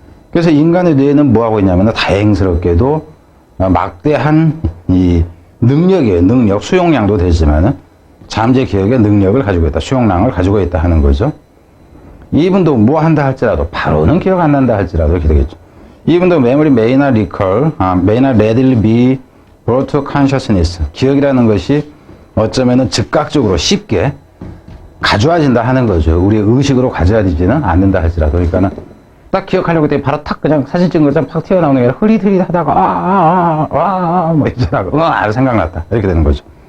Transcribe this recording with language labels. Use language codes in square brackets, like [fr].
[ko] 그래서 인간의 뇌는 뭐 하고 있냐면 다행스럽게도 막대한 이 능력이에요. 능력, 수용량도 되지만은 잠재 기억의 능력을 가지고 있다. 수용량을 가지고 있다 하는 거죠. 이분도 뭐 한다 할지라도, 바로는 기억 안 난다 할지라도 이렇게 되겠죠. 이분도 [en] memory may not recall, may not readily be brought to consciousness. [ko] 기억이라는 것이 어쩌면은 즉각적으로 쉽게 가져와진다 하는 거죠. 우리의 의식으로 가져와지지는 않는다 할지라도. 그러니까는 딱 기억하려고 했더니 바로 탁 그냥 사진 찍은 것처럼 팍 튀어나오는 게 아니라 흐릿흐릿 하다가 뭐 이러다가 생각났다. 이렇게 되는 거죠.